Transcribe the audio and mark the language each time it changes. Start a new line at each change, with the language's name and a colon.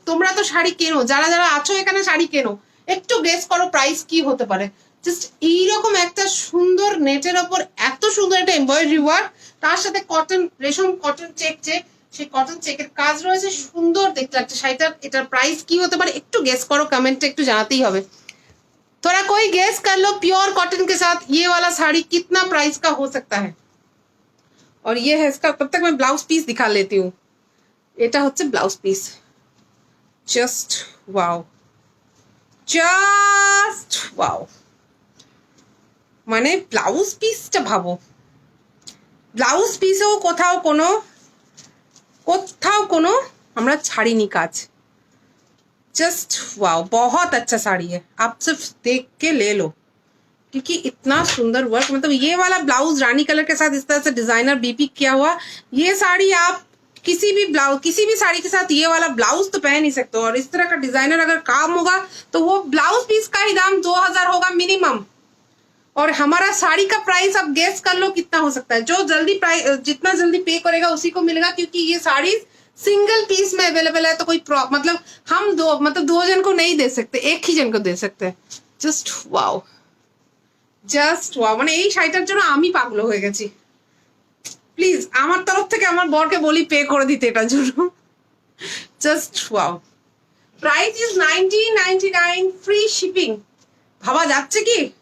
Bangla: তোমরা তো শাড়ি কেনো, যারা যারা আছো এখানে শাড়ি কেনো, একটু গেস করো প্রাইস কি হতে পারে। জাস্ট এইরকম একটা সুন্দর নেটের ওপর এত সুন্দর একটা এমব্রয়ডারি ওয়ার্ক, তার সাথে কটন রেশম কটন চেক যে সেই কটন চেকের কাজ রয়েছে, সুন্দর দেখতে লাগছে শাড়িটার। এটার প্রাইস কি হতে পারে একটু গেস করো, কমেন্টে একটু জানাতেই হবে।
Hindi: थोड़ा कोई गेस कर लो, प्योर कॉटन के साथ ये वाला साड़ी कितना प्राइस का हो सकता है। और ये है इसका, तब तक मैं ब्लाउज पीस दिखा लेती हूँ।
Bangla: এটা হচ্ছে blouse piece.
English: Just wow, just wow.
Bangla: মানে ব্লাউজ পিসটা ভাবো, ব্লাউজ পিসেও কোথাও কোনো আমরা ছাড়িনি কাজ।
Hindi: जस्ट वाओ, बहुत अच्छा साड़ी है, आप सिर्फ देख के ले लो, क्योंकि इतना सुंदर वर्क। मतलब ये वाला ब्लाउज रानी कलर के साथ इस तरह से डिजाइनर बीपी किया हुआ, ये साड़ी आप किसी भी साड़ी के साथ ये वाला ब्लाउज तो पहन नहीं सकते हो। और इस तरह का डिजाइनर अगर काम होगा तो वो ब्लाउज पीस का ही दाम 2000 होगा मिनिमम। और हमारा साड़ी का प्राइस आप गेस कर लो कितना हो सकता है। जो जल्दी प्राइस जितना जल्दी पे करेगा उसी को मिलेगा, क्योंकि ये साड़ी सिंगल पीस में अवेलेबल है। तो कोई मतलब हम दो जन को नहीं दे सकते, एक ही जन को दे सकते हैं।
English: Just wow, just wow.
Bangla: মানে এই শাড়িটার জন্য আমি পাগল হয়ে গেছি। প্লিজ আমার তরফ থেকে আমার বরকে বলি পে করে দিতে এটার জন্য।
English: Just wow. Price is 1999, free shipping.
Bangla: ভাবা যাচ্ছে কি?